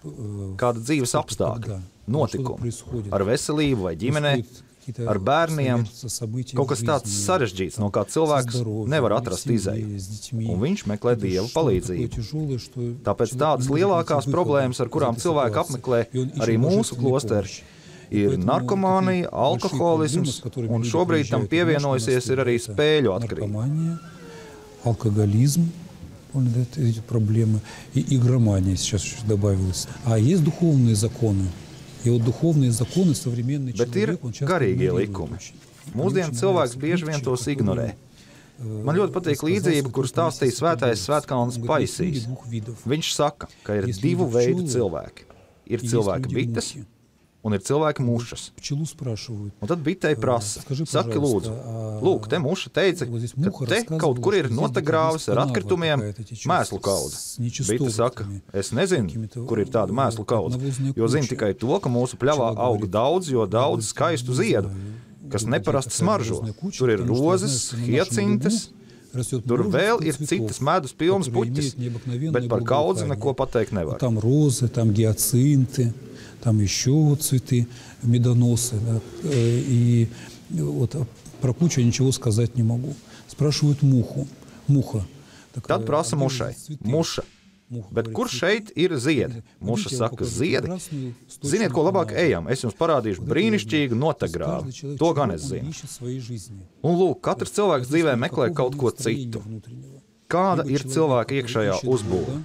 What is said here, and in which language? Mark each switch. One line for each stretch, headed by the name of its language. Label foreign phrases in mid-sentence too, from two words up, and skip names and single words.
Latvian: Kāda dzīves apstākļa, notikumi, ar veselību vai ģimenē, ar bērniem, kaut kas tāds sarežģīts, no kā cilvēks nevar atrast izēju. Un viņš meklē Dieva palīdzību. Tāpēc tādas lielākās problēmas, ar kurām cilvēki apmeklē arī mūsu klosteri, ir narkomānija, alkoholisms, un šobrīd tam pievienojusies ir arī spēļu atkarība.
Russian: Алкоголизм, эти проблемы, и игромания сейчас добавилась. А есть духовные законы. И вот духовные законы современный человек, он часто игнорирует.
Latvian: Mūsdienu cilvēks bieži vien tos ignorē. Man ļoti patīk līdzība, kur stāstīja svētais Svētkalns Paisijs. Viņš saka, ka ir 2 veidu cilvēki. Ir cilvēka bites un ir cilvēka mušas. Un tad bitei prasa, saki lūdzu, lūk, te muša teica, ka te kaut kur ir notagrāvis ar atkritumiem mēslu kaudze. Bite saka, es nezinu, kur ir tāda mēslu kaudze, jo zinu tikai to, ka mūsu pļavā aug daudz, jo daudz skaistu ziedu, kas neparasti smaržo. Tur ir rozes, hiecintes, tur vēl ir citas medus pilnas puķis, bet par kaudzi neko pateikt nevar.
Russian: Там розы, там гиацинты, там еще цветы, медоносы. Да? И вот про кучу ничего сказать не могу. Спрашивают муху. Муха.
Latvian: Tad prasa mušai. Muša. Bet kur šeit ir ziedi? Muša saka, ziedi. Ziniet, ko labāk ejam? Es jums parādīšu brīnišķīgu notagrāvi. To gan es zinu. Un lūk, katrs cilvēks dzīvē meklē kaut ko citu. Kāda ir cilvēka iekšējā uzbūve?